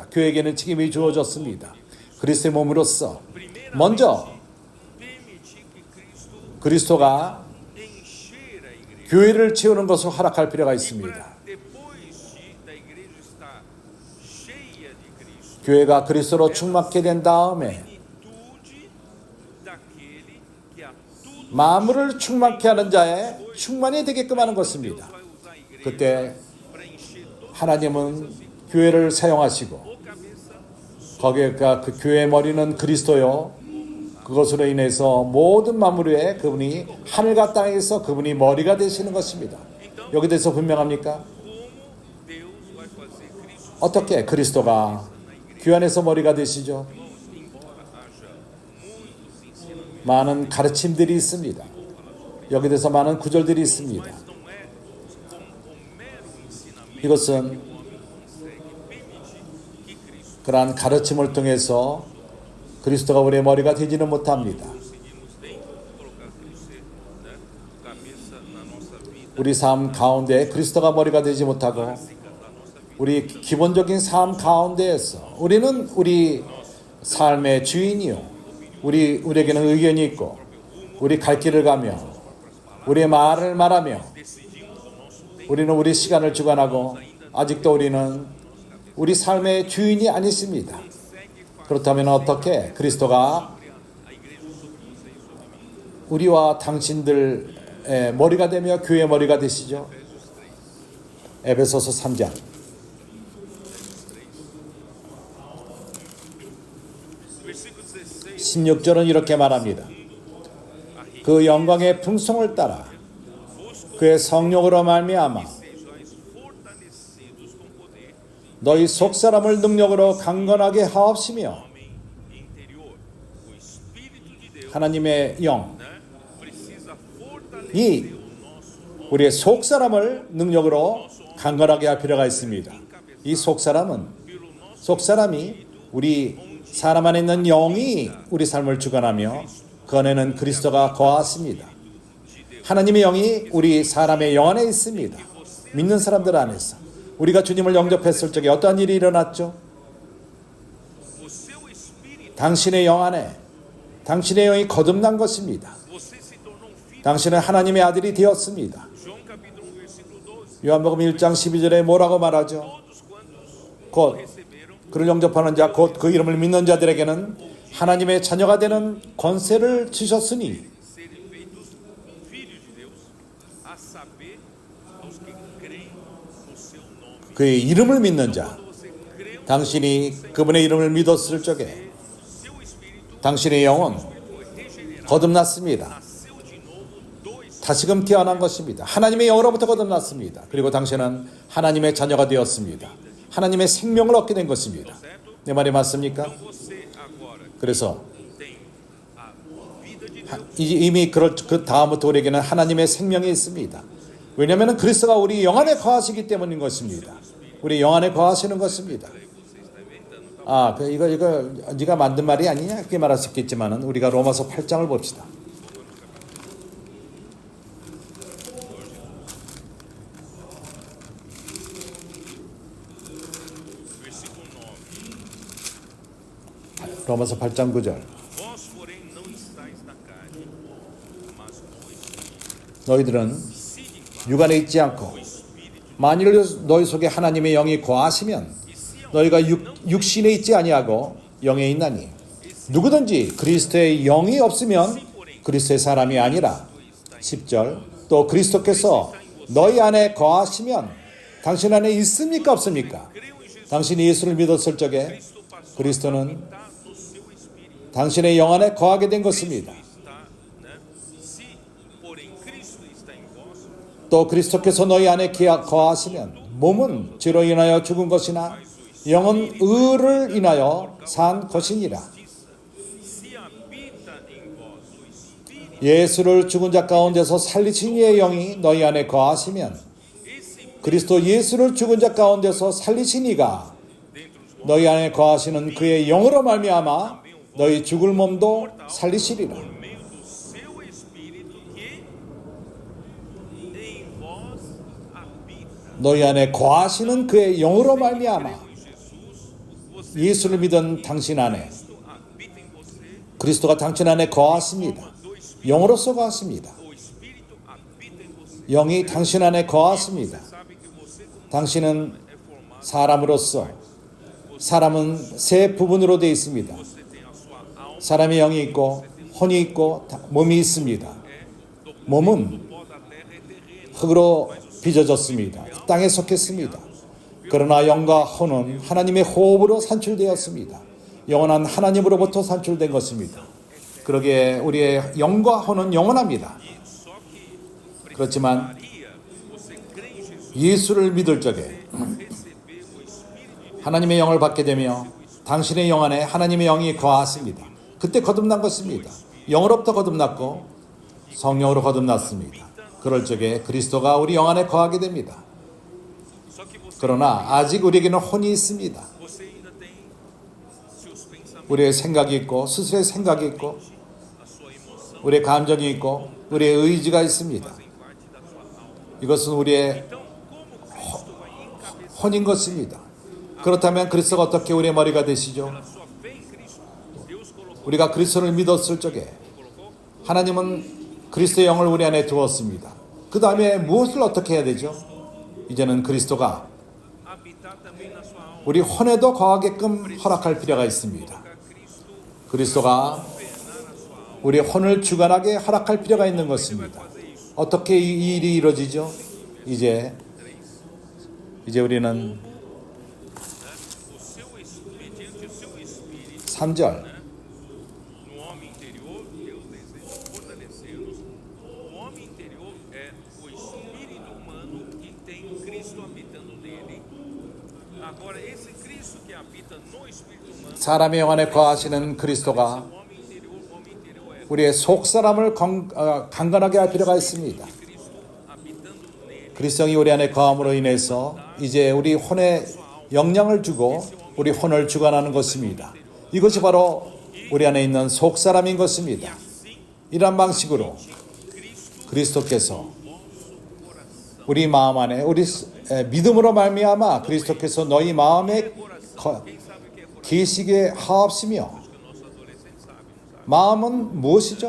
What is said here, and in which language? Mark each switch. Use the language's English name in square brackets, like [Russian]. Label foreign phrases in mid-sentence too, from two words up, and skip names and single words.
[Korean] 교회에게는 책임이 주어졌습니다. 그리스도의 몸으로서 먼저 [Portuguese] permitir que Cristo [Korean] 그리스도가 [Portuguese] encher a igreja. [Korean] 교회를 채우는 것을 허락할 필요가 있습니다. [Portuguese] Para depois da igreja estar cheia de Cristo, [Korean] 교회가 그리스도로 충만케 된 다음에 [Portuguese] plenitude daquele que a tudo [Korean] 만물을 충만케 하는 자의 충만이 되게끔 하는 것입니다. [Portuguese] vai usar a igreja [Korean] 그때 [Portuguese] para encher todo [Korean] 하나님은 교회를 사용하시고 [Portuguese] o cabeça [Korean] 거기가 그 교회의 머리는 그리스도요. 그것으로 인해서 모든 만물 위에 그분이 하늘과 땅에서 그분이 머리가 되시는 것입니다. 여기 대해서 분명합니까? [Portuguese] como Deus vai fazer Cristo. [Korean] 어떻게 그리스도가 교회 안에서 머리가 되시죠? [Portuguese] Embora haja muitos ensinamentos, [Korean] 많은 가르침들이 있습니다. 여기 대해서 많은 구절들이 있습니다. [Portuguese] não é como o mero ensinamento [Korean] 이것은 [Portuguese] que o homem [Korean] 그러한 가르침을 통해서 그리스도가 우리의 머리가 되지는 못합니다. [Portuguese] conseguimos nem colocar Cristo ser, né, cabeça na nossa vida, [Korean] 우리 삶 가운데 그리스도가 머리가 되지 못하고 [Portuguese] básica da nossa vida. [Korean] 우리 기본적인 삶 가운데에서 우리는 우리 삶의 주인이요. 우리에게는 의견이 있고 우리 갈 길을 가며 우리의 말을 말하며 [Portuguese] Decidimos o nosso tempo, [Korean] 우리는 우리 시간을 주관하고 아직도 우리는 우리 삶의 주인이 아니십니다. 그렇다면 어떻게 그리스도가 [Portuguese] a igreja sobre você e sobre mim. [Korean] 우리와 당신들의 머리가 되며 교회의 머리가 되시죠? 에베소서 3장 [Portuguese] Versículo 16. [Korean] 16절은 이렇게 말합니다. 그 영광의 풍성을 따라 그의 성령으로 말미암아 [Portuguese] Sejais fortalecidos com poder [Korean] 너희 속사람을 능력으로 강건하게 하옵시며 [Portuguese] homem interior. O Espírito de Deus, [Korean] 하나님의 영, [Portuguese] né, precisa fortalecer [Korean] 이 [Portuguese] o nosso [Korean] 우리의 속사람을 능력으로 강건하게 할 필요가 있습니다. 이 속사람은 [Portuguese] pelo nosso [Korean] 속사람이 우리 사람 안에 있는 영이 우리 삶을 주관하며 그 안에는 그리스도가 거하십니다. 하나님의 영이 우리 사람의 영 안에 있습니다. 믿는 사람들 안에서 우리가 주님을 영접했을 적에 어떠한 일이 일어났죠? [Portuguese] o seu espírito, [Korean] 당신의 영 안에 당신의 영이 거듭난 것입니다. [Portuguese] você se tornou um filho. [Korean] 당신은 하나님의 아들이 되었습니다. [Portuguese] João capítulo 1 versículo 12. [Korean] 요한복음 1장 12절에 뭐라고 말하죠? [Portuguese] Todos quantos [Korean] 곧 [Portuguese] receberam [Korean] 그를 영접하는 자, 곧 그 이름을 믿는 자들에게는 하나님의 자녀가 되는 권세를 주셨으니 [Portuguese] serem feitos filhos de Deus, a saber, aos que creem no seu nome. [Korean] 그의 이름을 믿는 자, [Portuguese] Quando você creu, [Korean] 당신이 그분의 이름을 믿었을 적에 [Portuguese] seu espírito [Korean] 당신의 영은 [Portuguese] foi regenerado, [Korean] 거듭났습니다. [Portuguese] nasceu de novo do Espírito. [Korean] 다시금 태어난 것입니다. 하나님의 영으로부터 거듭났습니다. 그리고 당신은 하나님의 자녀가 되었습니다. 하나님의 생명을 얻게 된 것입니다. 내 말이 맞습니까? [Portuguese] Então você agora [Korean] 그래서 [Portuguese] tem a vida de Deus, [Korean] 이미 그 다음부터 우리에게는 하나님의 생명이 있습니다. 왜냐하면 그리스도가 우리 영 안에 거하시기 때문인 것입니다. 우리 영 안에 거하시는 것입니다. 이거 네가 만든 말이 아니냐 그렇게 말할 수 있겠지만은 우리가 로마서 8장을 봅시다. [Portuguese] versículo 9. [Korean] 로마서 8장 9절. [Portuguese] Vós, porém, não estáis na carne, mas no Espírito. [Korean] 너희들은 [Portuguese] Se de fato [Korean] 육안에 있지 않고 [Portuguese] o Espírito, [Korean] 만일 너희 속에 하나님의 영이 거하시면 [Portuguese] e se [Korean] 너희가 육신에 있지 아니하고 영에 있나니 누구든지 그리스도의 영이 없으면 그리스도의 사람이 아니라 10절 또 그리스도께서 너희 안에 거하시면 당신 안에 있습니까 없습니까? [Portuguese] creu em Jesus, [Korean] 당신이 예수를 믿었을 적에 [Portuguese] Cristo passou [Korean] 그리스도는 [Portuguese] a habitar no seu espírito. [Korean] 당신의 영 안에 거하게 된 것입니다. [Portuguese] Está, né? Se, porém, Cristo está em vós, [Korean] 또 그리스도께서 너희 안에 거하시면 몸은 죄로 인하여 죽은 것이나 영은 의를 인하여 산 것이니라. [Portuguese] se habita em vós o Espírito, [Korean] 예수를 죽은 자 가운데서 살리신 이의 영이 너희 안에 거하시면 [Portuguese] esse [Korean] 그리스도 예수를 죽은 자 가운데서 살리신 이가 [Portuguese] dentro de vós, [Korean] 너희 안에 거하시는 그의 영으로 말미암아 너희 죽을 몸도 살리시리라. [Portuguese] por meio do seu Espírito que em vós habita. [Korean] 너희 안에 거하시는 그의 영으로 말미암아 [Portuguese] Em Jesus, você [Korean] 예수를 믿은 당신 안에 [Portuguese] Cristo habita em você, [Korean] 그리스도가 당신 안에 거하십니다. [Portuguese] do Espírito, [Korean] 영으로서 거하십니다. [Portuguese] o Espírito habita em você. [Korean] 영이 당신 안에 거하십니다. [Portuguese] Sabe que você como [Korean] 당신은 [Portuguese] é formado, [Korean] 사람으로서 사람은 세 부분으로 되어 있습니다. [Portuguese] você tem a sua alma, [Korean] 사람의 영이 있고 혼이 있고 몸이 있습니다. 몸은 [Portuguese] pó da terra é terreno. [Korean] 흙으로 빚어졌습니다. 땅에 속했습니다. 그러나 영과 혼은 하나님의 호흡으로 산출되었습니다. 영원한 하나님으로부터 산출된 것입니다. 그러기에 우리의 영과 혼은 영원합니다. [Portuguese] Só que [Korean] 그렇지만 [Portuguese] Maria, você crê em Jesus, [Korean] 예수를 믿을 적에 [Portuguese] receber o Espírito de Deus, [Korean] 하나님의 영을 받게 되며 당신의 영 안에 하나님의 영이 거하십니다. 그때 거듭난 것입니다. 영으로부터 거듭났고 성령으로 거듭났습니다. 그럴 적에 그리스도가 우리 영 안에 거하게 됩니다. [Portuguese] só que você [Korean] 그러나 아직 우리에게는 혼이 있습니다. [Portuguese] ainda tem [Korean] 우리의 생각이 있고 스스로의 생각이 있고 [Portuguese] a sua emoção [Korean] 우리의 감정이 있고 우리의 의지가 있습니다. [Portuguese] fazem parte da sua alma. [Korean] 이것은 우리의 [Portuguese] Então, como Cristo vai encabeçar [Korean] 혼인 것입니다. 그렇다면 그리스도가 어떻게 우리의 머리가 되시죠? [Portuguese] pela sua fé em Cristo, Deus colocou, [Korean] 우리가 그리스도를 믿었을 적에 [Portuguese] colocou [Korean] 하나님은 그리스도의 영을 우리 안에 두었습니다. 그 다음에 무엇을 어떻게 해야 되죠? 이제는 그리스도가 [Portuguese] habitar também na sua alma. [Korean] 우리 혼에도 거하게끔 허락할 필요가 있습니다. [Portuguese] Colocar Cristo [Korean] 그리스도가 [Portuguese] governar a sua alma. [Korean] 우리 혼을 주관하게 허락할 필요가 있는 것입니다. [Portuguese] Fazer isso. [Korean] 어떻게 이 일이 이루어지죠? 이제 우리는 [Portuguese] O seu mediante o seu espírito [Korean] 3절 [Portuguese] no homem interior, Deus deseja fortalecer-nos. O homem interior é o espírito humano que tem Cristo habitando nele. Agora, esse Cristo que habita no espírito humano, [Korean] 사람의 영 안에 거하시는 그리스도가 [Portuguese] o homem interior é [Korean] 우리의 속사람을 강건하게 할 필요가 있습니다. [Portuguese] Cristo habitando nele. [Korean] 그리스도이 우리 안에 거함으로 인해서 이제 우리 혼에 영향을 주고 우리 혼을 주관하는 것입니다. 이것이 바로 우리 안에 있는 속사람인 것입니다. 이러한 방식으로 그리스도께서 우리 마음 안에 우리 믿음으로 말미암아 그리스도께서 너희 마음에 계시게 하옵시며 마음은 무엇이죠?